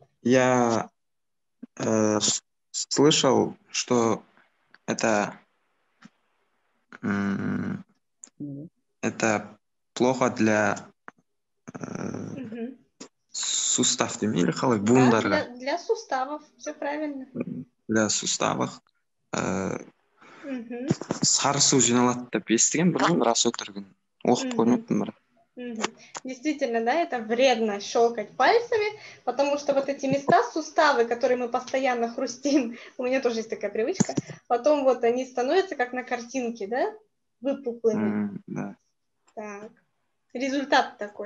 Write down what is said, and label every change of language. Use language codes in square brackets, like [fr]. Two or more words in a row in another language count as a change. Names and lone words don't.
[ru] Я слышал, что это плохо для суставов, или [kk] халай буындарға. [ru] Для суставов, все правильно. Для суставов. [kk] Сары су жиналады деп естіген, білмеймін, рас өтірігін. Оқып көрмеппін бірақ. [ru] Действительно, да, это вредно щелкать пальцами, потому что вот эти места, суставы, которые мы постоянно хрустим, у меня тоже есть такая привычка, потом вот они становятся как на картинке, да, выпуклыми. Да. Так, результат такой.